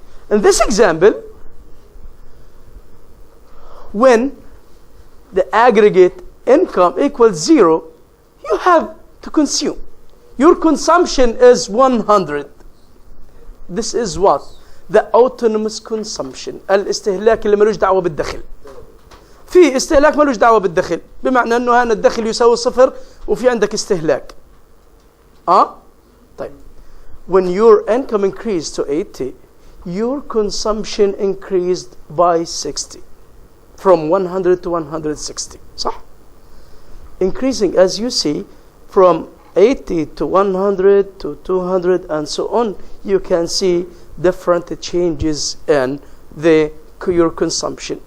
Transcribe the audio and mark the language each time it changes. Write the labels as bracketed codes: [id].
[en] In this example, when the aggregate income equals 0, you have to consume. Your consumption is 100. This is what? The autonomous consumption. [ar] الاستهلاك اللي ملوش دعوة بالدخل. في استهلاك ملوش دعوة بالدخل، بمعنى انه هنا الدخل يساوي 0 وفي عندك استهلاك. طيب. [en] When your income increased to 80, your consumption increased by 60. From 100 to 160. صح? Increasing, as you see, from 80 to 100 to 200 and so on, you can see different changes in your consumption.